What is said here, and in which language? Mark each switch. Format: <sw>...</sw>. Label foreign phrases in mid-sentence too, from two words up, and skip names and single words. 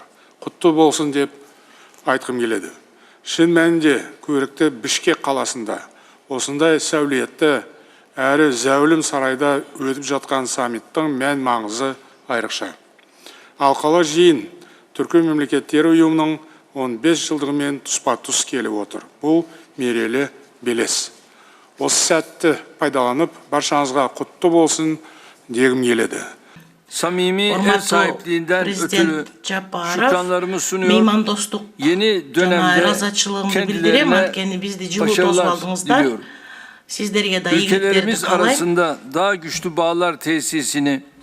<kk>Құтты болсын деп айтқым келеді. Шын мәнінде көрікті Бішкек қаласында осындай сәулетті әрі зәулім сарайда өтіп жатқан саммиттің мән маңызы айрықша. Алқалы жиын Түркі мемлекеттері ұйымының 15 жылдығымен тұспа-тұс келіп отыр. Бұл мерейлі белес. Осы сәтті пайдаланып, barşanızға құтты болсын дегім келеді.</kk> <tr>Samimi ev sahipliğinden ötürü şükranlarımı sunuyor. Yeni dönemde kendilerine başarılar diliyorum. Ülkelerimiz arasında daha güçlü bağlar tesisini</tr>